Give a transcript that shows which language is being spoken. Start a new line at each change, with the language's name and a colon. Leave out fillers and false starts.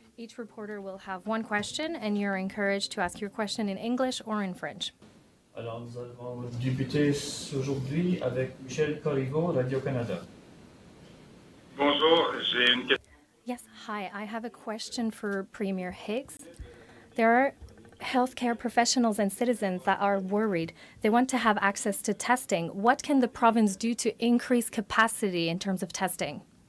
English: Each reporter will have one question, and you're encouraged to ask your question in English or in French.
French: Alors, nous allons débuter aujourd'hui avec Michel Corriveau, Radio-Canada. Bonjour, j'ai une question.
English: Yes, hi. I have a question for Premier Higgs. There are healthcare professionals and citizens that are worried. They want to have access to testing. What can the province do to increase capacity in terms of testing?